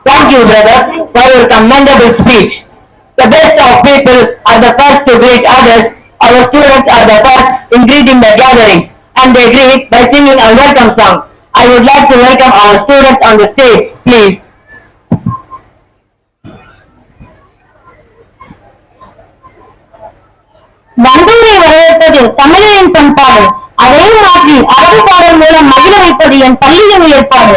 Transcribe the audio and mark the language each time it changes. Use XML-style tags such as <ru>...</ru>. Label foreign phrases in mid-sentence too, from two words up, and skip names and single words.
<en>you, brother, for your commendable speech. The best of people are the first to greet others. Our students are the first in greeting the gatherings, and they greet by singing a welcome song. I would like to welcome our students on the stage, please.</en> <ta>வந்தூரை வரவேற்பது தமிழரின் பண்பாடு. அதையும் மாற்றி அரபு பாடல் மூலம் மகிழ வைப்பது என் பள்ளியின் ஏற்பாடு.</ta>